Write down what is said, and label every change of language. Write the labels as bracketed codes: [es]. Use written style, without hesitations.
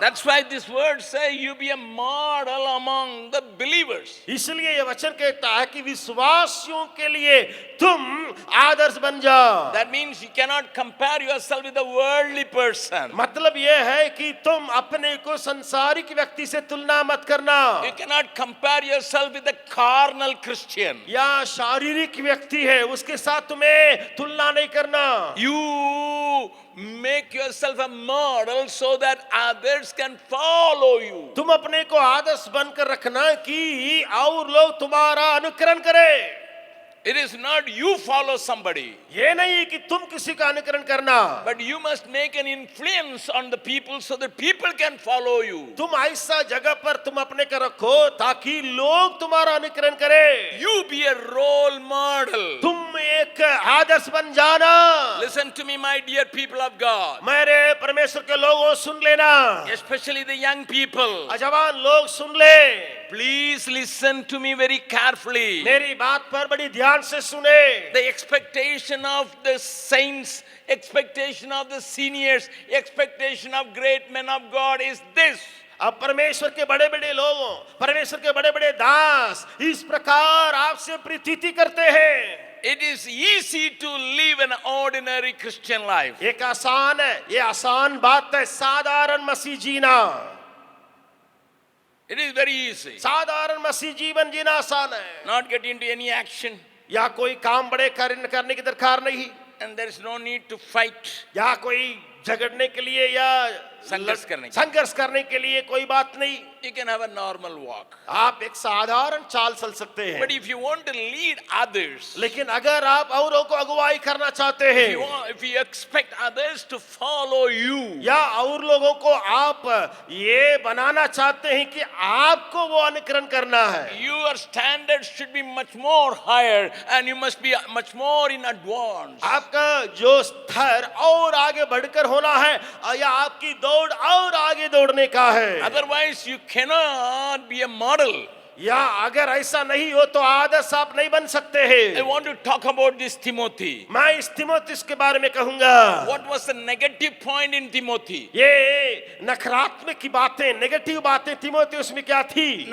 [en] That's why this word say you be a model among the believers. [hi] इसलिए ये वचन कहता है कि विश्वासियों के लिए तुम आदर्श बन जाओ। [en] That means you cannot compare yourself with a worldly person. [hi] मतलब ये है कि तुम अपने को संसारिक व्यक्ति से तुलना मत करना, [en] You cannot compare yourself with a carnal Christian. [hi] या शारीरिक व्यक्ति है उसके साथ तुम्हें तुलना नहीं करना। [en] You make yourself a model so that others can follow you. [hi] तुम अपने को आदर्श बनकर रखना कि और लोग तुम्हारा अनुकरण करें। [en] It is not you follow somebody, [hi] ये नहीं है कि तुम किसी का अनुकरण करना, [en] but you must make an influence on the people so that people can follow you. [hi] तुम ऐसा जगह पर तुम अपने को रखो ताकि लोग तुम्हारा अनुकरण करें। [en] You be a role model. [hi] तुम एक आदर्श बन जाना। [en] Listen to me, my dear people of God, [hi] मेरे परमेश्वर के लोगों सुन लेना, [en] especially the young people. [hi] अजवान लोग सुन ले। [en] Please listen to me very carefully. [hi] मेरी बात पर बड़ी ध्यान से सुने। [en] The expectation of the saints, expectation of the seniors, expectation of great men of God is this. [hi] अब परमेश्वर के बड़े बड़े लोगों, परमेश्वर के बड़े बड़े दास इस प्रकार आपसे प्रीति करते हैं। [en] It is easy to live an ordinary Christian life. [hi] एक आसान है, ये आसान बात है, साधारण मसीह जीना। [en] It is very easy. [hi] साधारण मसीह जीवन जीना आसान है। [en] Not get into any action, [hi] या कोई काम बड़े करने की दरकार नहीं, [en] and there is no need to fight. [hi] या कोई झगड़ने के लिए या संघर्ष करने के लिए कोई बात नहीं। [en] You can have a normal walk. [hi] आप एक साधारण चाल चल सकते हैं। [en] But if you want to lead others, [hi] लेकिन अगर आप औरों को अगुवाई करना चाहते हैं, [en] if you expect others to follow you, [hi] या और लोगों को आप ये बनाना चाहते हैं कि आपको वो अनुकरण करना है, [en] your standards should be much more higher and you must be much more in advance. [hi] आपका जो स्तर और आगे बढ़कर होना है, या आपकी दौड़ और आगे दौड़ने का है। [en] Otherwise you cannot be a model. [hi] या अगर ऐसा नहीं हो तो आदर्श आप नहीं बन सकते हैं। [en] I want to talk about this Timothy. [hi] मैं इस तीमुथियुस के बारे में कहूंगा। [en] What was the negative point in Timothy? [hi] ये नकारात्मक की बातें, नेगेटिव बातें तीमुथियुस में क्या थी?